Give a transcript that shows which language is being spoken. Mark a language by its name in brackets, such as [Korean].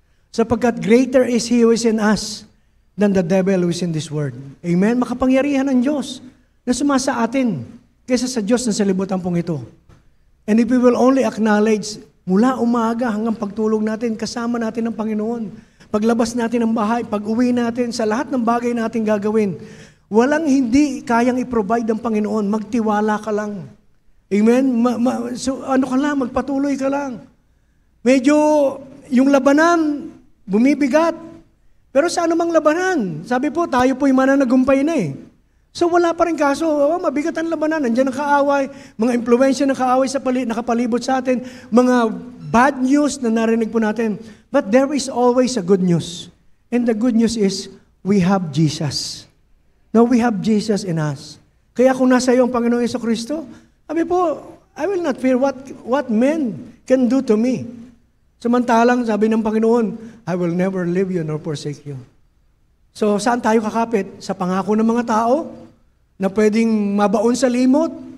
[English] Sapagkat greater is He who is in us than the devil who is in this world. Amen? [Filipino] Makapangyarihan ng Diyos na sumasa atin kaysa sa Diyos na sa libutan pong ito. [English] And if we will only acknowledge, [Filipino] mula umaga hanggang pagtulog natin, kasama natin ng Panginoon. Paglabas natin ng bahay, pag-uwi natin, sa lahat ng bagay natin gagawin, walang hindi kayang i-provide ng Panginoon. Magtiwala ka lang. Amen? So, magpatuloy ka lang. Medyo, yung labanan, bumibigat. Pero sa anumang labanan, sabi po, tayo po'y mananagumpay na eh. So wala pa rin kaso, mabigat ang labanan, nandiyan ang kaaway, mga impluwensya ng kaaway sa nakapalibot sa atin, mga bad news na narinig po natin. [English] But there is always a good news. And the good news is, we have Jesus. Now we have Jesus in us. [Filipino] Kaya kung nasa iyo ang Panginoong Jesucristo, sabi po, [English] I will not fear what men can do to me. [Filipino] Samantalang, sabi ng Panginoon, [English] I will never leave you nor forsake you. [Filipino] So, saan tayo kakapit? Sa pangako ng mga tao na pwedeng mabaon sa limot,